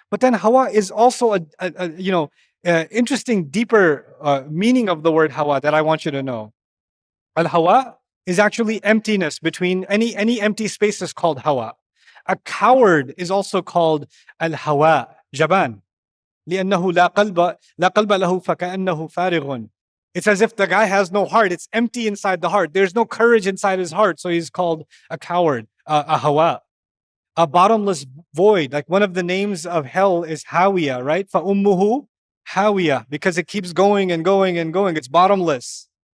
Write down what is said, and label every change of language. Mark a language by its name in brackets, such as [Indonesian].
[English] But then hawa is also interesting, deeper meaning of the word hawa that I want you to know. Al-hawa is actually emptiness. Between any empty space is called hawa. A coward is also called al-hawa, jaban. [Arabic] لأنه لا قلب له فكأنه فارغ. [English] It's as if the guy has no heart. It's empty inside the heart. There's no courage inside his heart. So he's called a coward, a hawa. a bottomless void. Like one of the names of hell is Hawiya, right? [Arabic] فَأُمُّهُ [English] Hawiya, because it keeps going and going and going. It's bottomless.